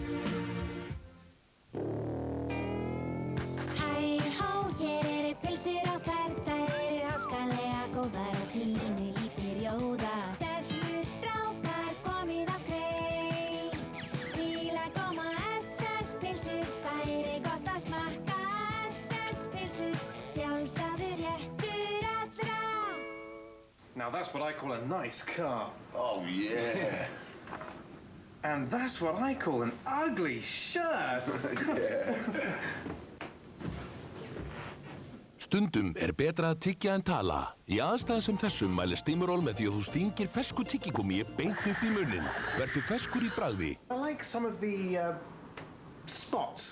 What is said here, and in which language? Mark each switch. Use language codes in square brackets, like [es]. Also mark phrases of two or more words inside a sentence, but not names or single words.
[is] Hæ, hér eru pylsur á ferð, þær eru háskalega góðar og pínu lítir jóða. Stelpur, strákar, komið á kreik, til að koma SS pylsur, þær er gott að smakka SS pylsur, sjálfsagður réttur allra. [en] Now that's what I call a nice car. Oh, yeah. And that's what I call an ugly shirt. [is] Stundum betra að tyggja en tala. Í aðstæðum sem þessum mælir Stimorol með því að þú stingir fersku tyggigúmmí beint upp í munninn. Vertu ferskur í bragði. [en] I like some of the spots.